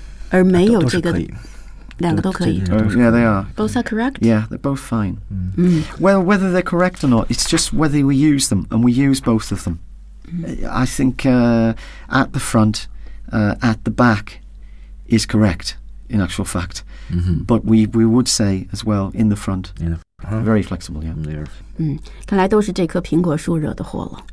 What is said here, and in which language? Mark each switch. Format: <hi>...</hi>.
<zh>而没有这个两个都可以</zh> <en>yeah they are both are correct yeah they're both fine well whether they're correct or not it's just whether we use them and we use both of them I think at the front at the back is correct in actual fact but we would say as well in the front very flexible yeah there</en> <zh>看来都是这棵苹果树惹的祸了</zh>